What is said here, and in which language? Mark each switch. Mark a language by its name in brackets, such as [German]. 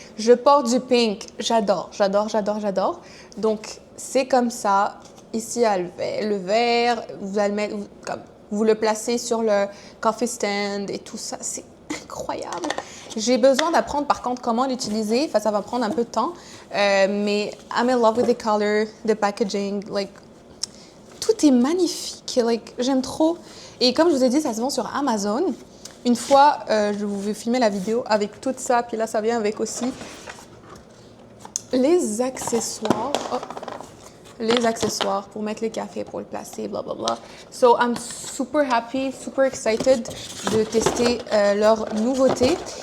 [French] Je porte du pink. J'adore. Donc, c'est comme ça. Ici, il y a le vert. Vous allez mettre, vous le placez sur le coffee stand et tout ça. C'est incroyable. J'ai besoin d'apprendre, par contre, comment l'utiliser. Enfin, ça va prendre un peu de temps. Mais [English] I'm in love with the color, the packaging. [French] Like, tout est magnifique. Like, j'aime trop. Et comme je vous ai dit, ça se vend sur Amazon. Une fois, je vous vais filmer la vidéo avec tout ça. Puis là, ça vient avec aussi les accessoires. Oh. Les accessoires pour mettre le café, pour le placer, blablabla. [English] So, I'm super happy, super excited [French] de tester leur nouveauté.